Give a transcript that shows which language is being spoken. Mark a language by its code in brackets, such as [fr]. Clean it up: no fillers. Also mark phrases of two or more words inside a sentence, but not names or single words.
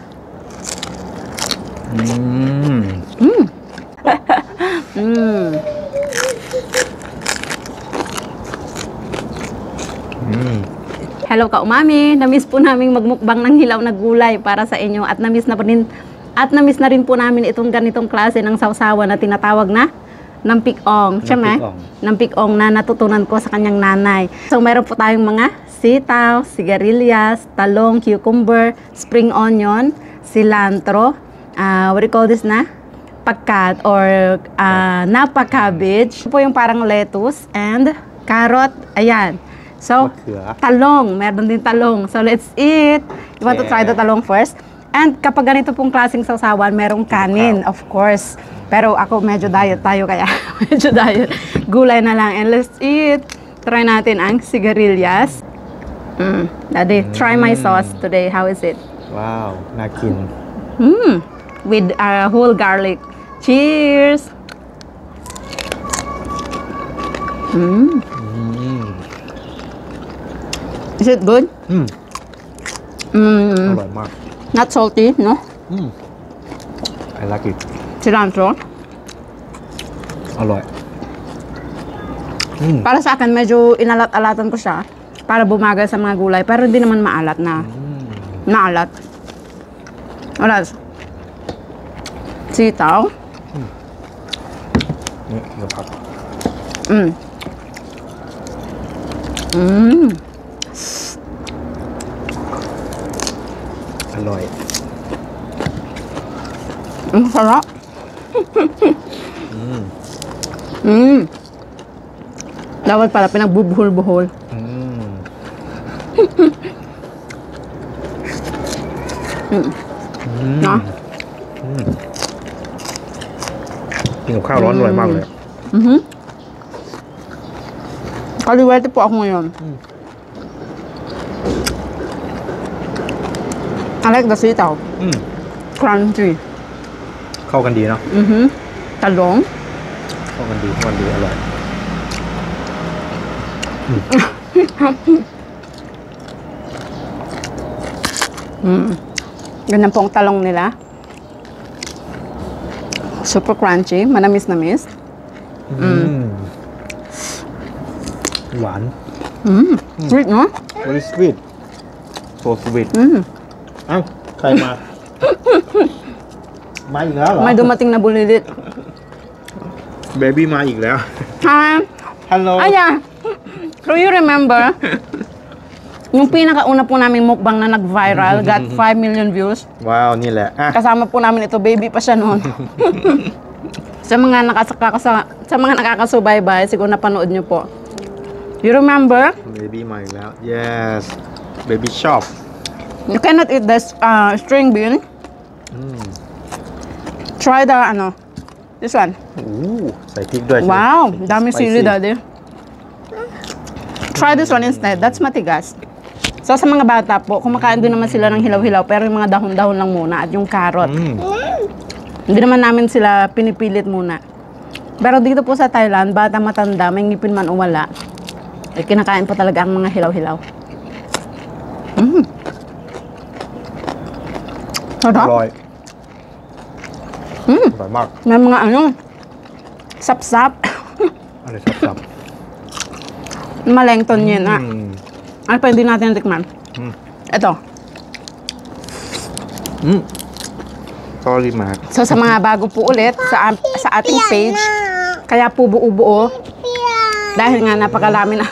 [tl] Hello ka umami, namiss po namin magmukbang ng hilaw na gulay para sa inyo at namiss na rin po namin itong ganitong klase ng sawsawan na tinatawag na nampik-ong. Nampik-ong na natutunan ko sa kanyang nanay. So meron po tayong mga sitaw, sigarilyas, talong, [en] cucumber, spring onion, cilantro, what do you call this na? Pagkat or napa cabbage. [tl] Ito po yung parang [en] lettuce and carrot. [tl] Ayan. So, talong. Meron din talong. [en] So, let's eat. You want to try the talong first? [tl] And kapag ganito pong klaseng sawsawan, merong kanin, [en] of course. [tl] Pero ako, medyo diet tayo kaya medyo diet. Gulay na lang. [en] And let's eat. [tl] Try natin ang sigarilyas. [en] Daddy, try my sauce today. How is it? [th] Wow, น่ากิน [en] With whole garlic. Cheers! Is it good? [th] อร่อยมาก [en] Not salty, no? I like it Cilantro. [th] อร่อย [tl] Para sa akin, medyo inalat-alatan ko siya para bumagal sa mga gulay. Pero hindi naman maalat na. Maalat. Wala. Sitaw. [th] นี่เดี๋ยวผัก อร่อย [tl] Sarap. Dapat pala pinagbubuhol-buhol. Na? [th] กินกับข้าวร้อนอร่อยมากเลย [tl] Kaliwete po ako ngayon. [en] I like the sitaw. Crunchy. [th] เข้ากันดีเนาะ [tl] Talong. [th] เข้ากันดีอร่อย [tl] Ganyan po ang talong nila. [en] Super crunchy. Manamis-namis. [th] หวาน [en] Sweet, no? very sweet so sweet [th] เอ้าใครมา มาอีกแล้วเหรอ [tl] May dumating na bulilit. [th] เบบี้มาอีกแล้ว [en] Hi! [th] ฮัลโหล [tl] Ayan! [en] So you remember? [tl] Yung pinakauna po naming mukbang na nag-viral, [en] got 5 million views. [th] ว้าว นี่แหละอ่ะ [tl] Kasama po namin ito, baby pa siya noon. sa mga nakakasubaybay, siguro napanood niyo po. [en] You remember? [th] เบบี้มาอีกแล้ว [en] yes baby shop You cannot eat this string bean. Try the this one. [th] โอ้ใส่พริกด้วย [tl] Wow, dami [en] Spicy. [tl] sili, daddy. [en] Try this one instead. That's matigas. [tl] So sa mga bata po, kumakain din naman sila ng hilaw-hilaw pero yung mga dahon-dahon lang muna at yung carrot. Hindi naman namin sila pinipilit muna. Pero dito po sa Thailand, bata matanda, may ngipin man o wala, eh, kinakain po talaga ang mga hilaw-hilaw. [th] อร่อย อร่อยมาก [tl] May mga sap-sap. [th] อะไรสับ [tl] Malengton yan. Ano pa hindi natin natikman? Ito. [th] sorry มาก [tl] So sa mga bago po ulit sa ating page, kaya po buo-buo dahil nga napakalami na.